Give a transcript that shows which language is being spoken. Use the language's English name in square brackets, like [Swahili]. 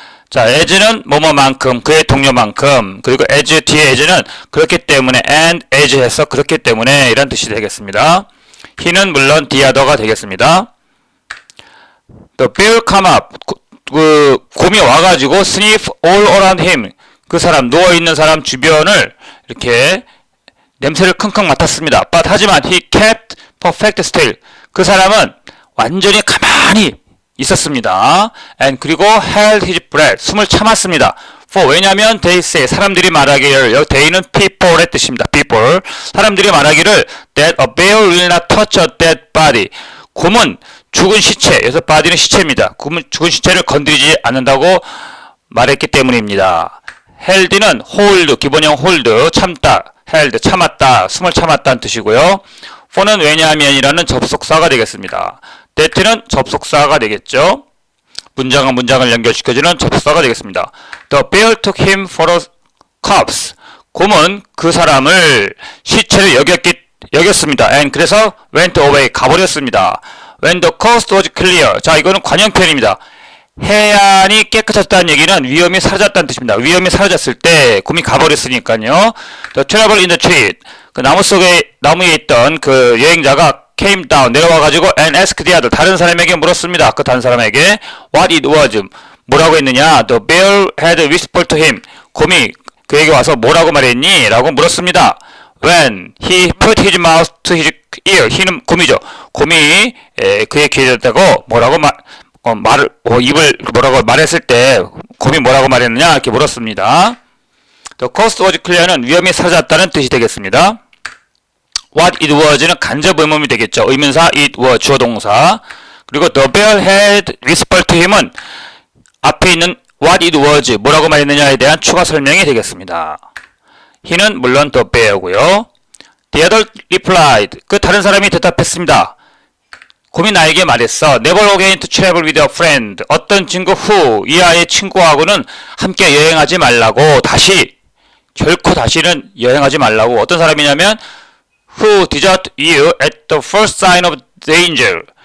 [Korean] 자, as는 뭐뭐만큼, 그의 동료만큼, 그리고 as 뒤에 as는 그렇기 때문에, and as 해서 그렇기 때문에 이런 뜻이 되겠습니다. he는 물론 the other가 되겠습니다. [English] The bear come up. [Korean] 곰이 와가지고 [English] sniff all around him. [Korean] 그 사람, 누워있는 사람 주변을 이렇게 냄새를 킁킁 맡았습니다. [English] But [Korean] 하지만 [English] he kept perfect still. [Korean] 그 사람은 완전히 가만히 있었습니다. [English] And [Korean] 그리고 [English] held his breath. [Korean] 숨을 참았습니다. For 왜냐면 [English] they say [Korean] 사람들이 말하기를, they는 people의 뜻입니다. [English] people. [Korean] 사람들이 말하기를 [English] that a bear will not touch a dead body. [Korean] 곰은 죽은 시체, 여기서 body는 시체입니다. 곰은 죽은 시체를 건드리지 않는다고 말했기 때문입니다. held는 hold, 기본형 hold, 참다, held, 참았다, 숨을 참았다는 뜻이고요. for는 왜냐하면이라는 접속사가 되겠습니다. that는 접속사가 되겠죠. 문장과 문장을 연결시켜주는 접속사가 되겠습니다. [English] The bear took him for a corpse. [Korean] 곰은 그 사람을 시체를 여겼습니다. and 그래서 [English] went away, [Korean] 가버렸습니다. [English] When the coast was clear. [Korean] 자, 이거는 관형 표현입니다. 해안이 깨끗해졌다는 얘기는 위험이 사라졌다는 뜻입니다. 위험이 사라졌을 때 곰이 가버렸으니까요. [English] The traveler in the tree. [Korean] 그 나무에 있던 그 여행자가 [English] came down [Korean] 내려와가지고 [English] and asked the other [Korean] 다른 사람에게 물었습니다. 그 다른 사람에게 [English] what it was [Korean] 뭐라고 했느냐. [English] The bear had whispered to him. [Korean] 곰이 그에게 와서 뭐라고 말했니? 라고 물었습니다. [English] When he put his mouth to his ear. [Korean] he는 곰이죠. 곰이 그의 귀에 대고 뭐라고 입을 뭐라고 말했을 때 곰이 뭐라고 말했느냐 이렇게 물었습니다. The coast was clear는 위험이 사라졌다는 뜻이 되겠습니다. What it was는 간접 의문이 되겠죠. 의문사 it was 주어 동사. 그리고 the bear had whispered to him은 앞에 있는 what it was 뭐라고 말했느냐에 대한 추가 설명이 되겠습니다. he는 물론 the bear고요. [English] The other replied. [Korean] 그 다른 사람이 대답했습니다. 곰이 나에게 말했어. [English] Never again to travel with a friend. [Korean] 어떤 친구 후 이하의 친구하고는 함께 여행하지 말라고 결코 다시는 여행하지 말라고. 어떤 사람이냐면 [English] who desert you at the first sign of danger.